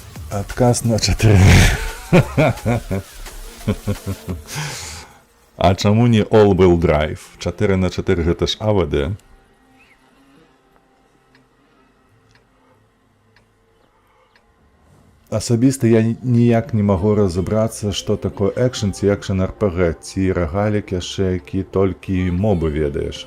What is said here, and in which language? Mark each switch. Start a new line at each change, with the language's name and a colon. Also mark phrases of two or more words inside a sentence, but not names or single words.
Belarusian: Отказ на 4. А чаму не
English: all-wheel drive?
Belarusian: 4х4 гэта ж АВД. Асабіста я ніяк не магу разабрацца, што такое экшн ці
English: action RPG,
Belarusian: ці рагалік яшчэ, які толькі мобы ведаеш.